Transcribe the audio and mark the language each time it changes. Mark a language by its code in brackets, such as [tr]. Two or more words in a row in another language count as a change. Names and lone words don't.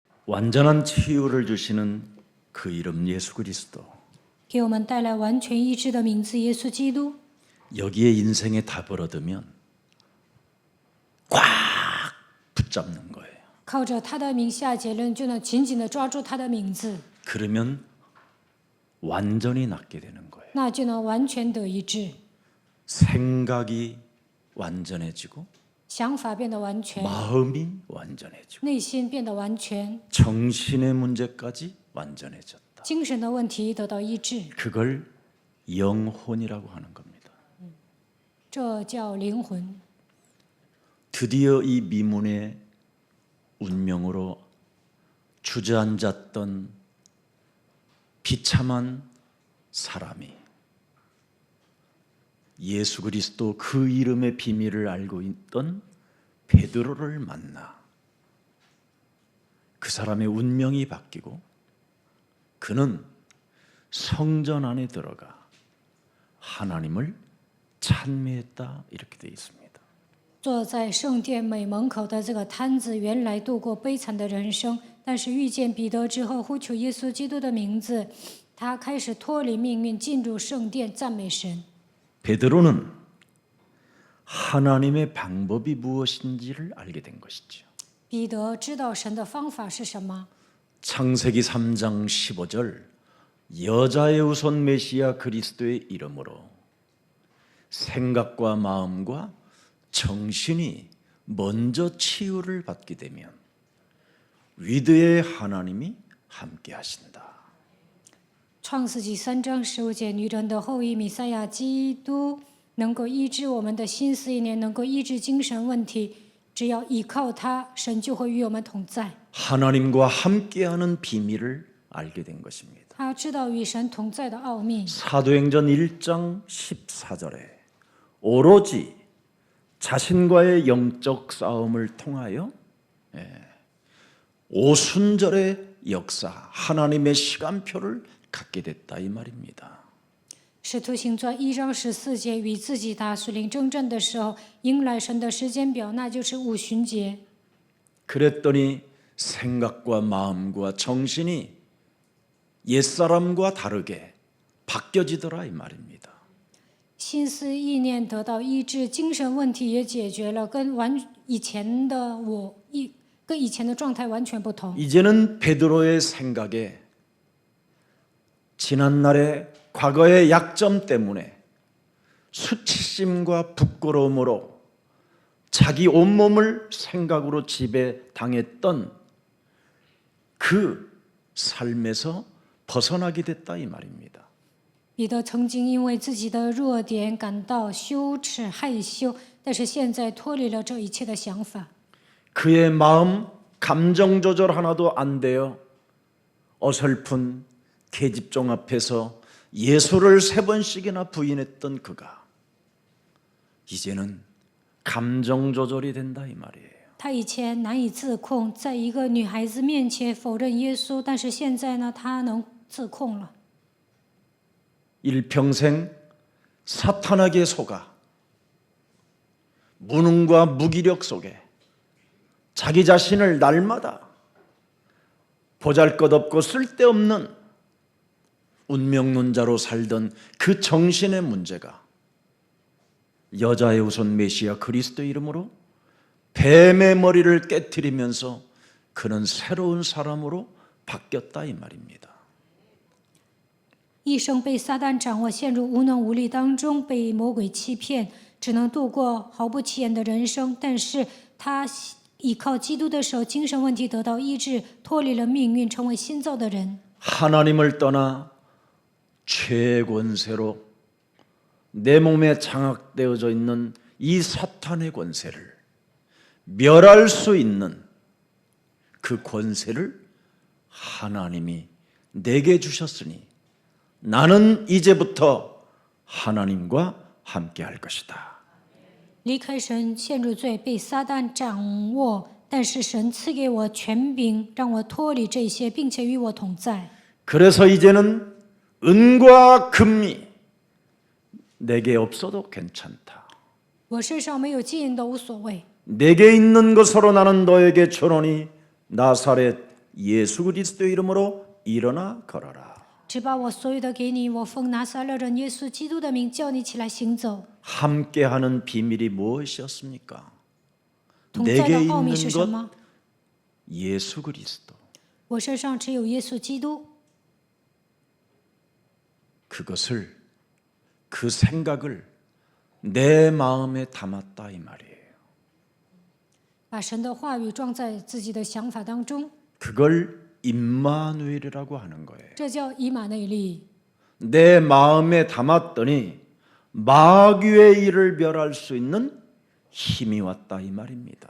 [ko] 완전한 치유를 주시는 그 이름 예수 그리스도. [zh] 给我们带来完全医治的名字耶稣基督。 [ko] 여기에 인생의 답을 얻으면 꽉 붙잡는 거예요. [zh] 靠着他的名下结论，就能紧紧地抓住他的名字， [ko] 그러면 완전히 낫게 되는 거예요. [zh] 那就能完全得医治， [ko] 생각이 완전해지고 [zh] 想法变得完全， [ko] 마음이 완전해지고 [zh] 内心变得完全， [ko] 정신의 문제까지 완전해졌다. [zh] 精神的问题得到医治， [ko] 그걸 영혼이라고 하는 겁니다. [zh] 这叫灵魂。 [ko] 드디어 이 미문의 운명으로 주저앉았던 비참한 사람이 예수 그리스도 그 이름의 비밀을 알고 있던 베드로를 만나 그 사람의 운명이 바뀌고 그는 성전 안에 들어가 하나님을 찬미했다 이렇게 되어 있습니다. [zh] 坐在圣殿美门口的这个摊子，原来度过悲惨的人生，但是遇见彼得之后，呼求耶稣基督的名字，他开始脱离命运，进入圣殿赞美神。 [ko] 베드로는 하나님의 방법이 무엇인지를 알게 된 것이죠. [zh] 彼得知道神的方法是什么。 [ko] 창세기 3장 15절 여자의 우선 메시아 그리스도의 이름으로 생각과 마음과 정신이 먼저 치유를 받게 되면 위대의 하나님이 함께 하신다. [zh] 创世纪3章15节，女人的后裔弥赛亚基督能够医治我们的心思意念，能够医治精神问题。只要依靠他，神就会与我们同在。 [ko] 하나님과 함께하는 비밀을 알게 된 것입니다. [zh] 他知道与神同在的奥秘。 [ko] 사도행전 1장 14절에 오로지 자신과의 영적 싸움을 통하여 오순절의 역사, 하나님의 시간표를 갖게 됐다 이 말입니다. [zh] 使徒行传1章14节，与自己打属灵争战的时候，迎来神的时间表，那就是五旬节。 [ko] 그랬더니 생각과 마음과 정신이 옛사람과 다르게 바뀌어지더라 이 말입니다. [zh] 心思意念得到医治，精神问题也解决了，跟以前的状态完全不同。 [ko] 이제는 베드로의 생각에 지난날의 과거의 약점 때문에 수치심과 부끄러움으로 자기 온몸을 생각으로 지배당했던 그 삶에서 벗어나게 됐다 이 말입니다. [zh] 彼得曾经因为自己的弱点感到羞耻害羞，但是现在脱离了这一切的想法。 [ko] 그의 마음 감정 조절 하나도 안 되어 어설픈 계집종 앞에서 예수를 3번씩이나 부인했던 그가 이제는 감정 조절이 된다 이 말이에요. [zh] 他以前难以自控，在一个女孩子面前否认耶稣，但是现在呢，他能自控了。 [ko] 일평생 사탄에게 속아 무능과 무기력 속에 자기 자신을 날마다 보잘것없고 쓸데없는 운명론자로 살던 그 정신의 문제가 여자의 우선 메시아 그리스도 이름으로 뱀의 머리를 깨트리면서 그는 새로운 사람으로 바뀌었다 이 말입니다. [zh] 一生被撒旦掌握，陷入无能无力当中，被魔鬼欺骗，只能度过毫不起眼的人生。但是他依靠基督的手，精神问题得到医治，脱离了命运，成为新造的人。 [ko] 하나님을 떠나 죄의 권세로 내 몸에 장악되어져 있는 이 사탄의 권세를 멸할 수 있는 그 권세를 하나님이 내게 주셨으니 나는 이제부터 하나님과 함께 할 것이다. [zh] 离开神，陷入罪，被撒旦掌握，但是神赐给我权柄，让我脱离这些，并且与我同在。 [ko] 그래서 이제는 은과 금이 내게 없어도 괜찮다. [zh] 我身上没有金银都无所谓， [ko] 내게 있는 것으로 나는 너에게 주노니 나사렛 예수 그리스도의 이름으로 일어나 걸어라. [zh] 只把我所有的给你，我奉拿撒勒人耶稣基督的名叫你起来行走。 [ko] 함께하는 비밀이 무엇이었습니까? [zh] 同在 [ko] 내게 [zh] 的奥秘 [ko] 있는 [zh] 是什 [ko] 것 [zh] 么？ [ko] 예수 그리스도. [zh] 我身上只有耶稣基督， [ko] 그것을 그 생각을 내 마음에 담았다 이 말이에요. [zh] 把神的话语装在自己的想法当中， [ko] 그걸 임마누엘이라고 하는 거예요. [zh] 这叫以马内利。 [ko] 내 마음에 담았더니 마귀의 일을 멸할 수 있는 힘이 왔다 이 말입니다.